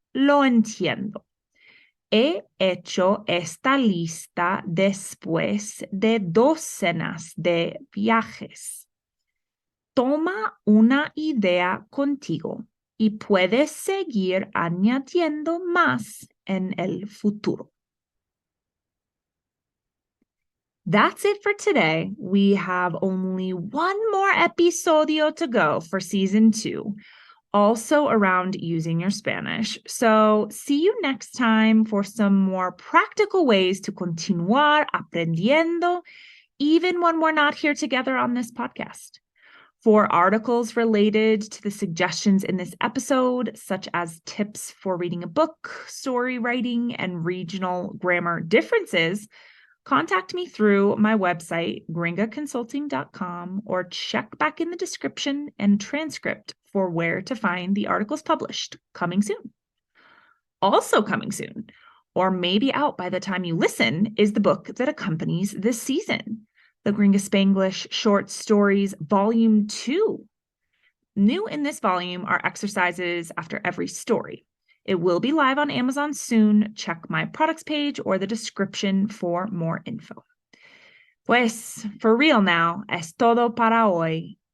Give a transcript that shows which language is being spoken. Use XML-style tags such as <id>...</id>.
<es>Lo entiendo. He hecho esta lista después de docenas de viajes. Toma una idea contigo y puedes seguir añadiendo más en el futuro.</es> <en>That's it for today. We have only one more episodio to go for season 2, also around using your Spanish. So see you next time for some more practical ways to</en> <es>continuar aprendiendo,</es> <en>even when we're not here together on this podcast. For articles related to the suggestions in this episode, such as tips for reading a book, story writing, and regional grammar differences, contact me through my website, gringaconsulting.com, or check back in the description and transcript for where to find the articles published. Coming soon. Also coming soon, or maybe out by the time you listen, is the book that accompanies this season, the Gringa Spanglish Short Stories Volume 2. New in this volume are exercises after every story. It will be live on Amazon soon. Check my products page or the description for more info.</en> <es>Pues,</es> <en>for real now,</en> <es>es todo para hoy.</es>